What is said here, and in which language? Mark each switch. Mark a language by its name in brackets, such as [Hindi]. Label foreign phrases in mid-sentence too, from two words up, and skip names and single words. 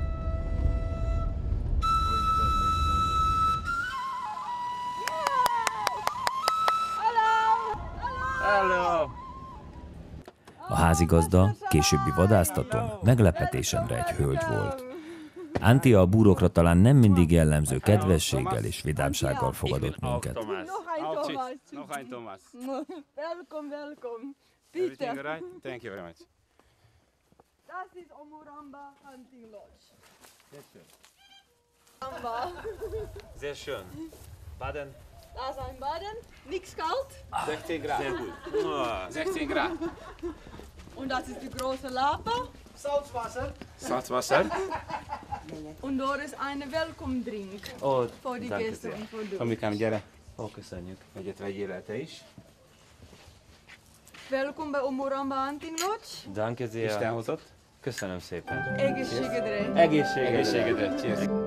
[English] Hello! [Hungarian] A házigazda, későbbi vadásztatom, meglepetésemre egy hölgy volt. Antia a búrokra talán nem mindig jellemző kedvességgel és vidámsággal fogadott minket. [German] Nog ein Thomas. [English] Welcome. Everything [German] Bitte. [English] all right? Thank you very much. [German] Das ist Omuramba Hunting Lodge. Sehr schön. Baden. Da ist ein Baden, nix kalt. 16 Grad. Sehr gut. 16 Grad. Und das ist die große Lapa. Salzwasser. Und dort ist eine [English] Welcome Drink. Ó, [German] Für die Gäste und für dich. [Hungarian] Tomikám, gyere. Ó, köszönjük. Egyet vegyél el te is. [German] Welcome bei Omuramba Hunting Lodge. Danke sehr. [Hungarian] Isten hozott. Köszönöm szépen. Egészségedre. Egészségedre. Cheers.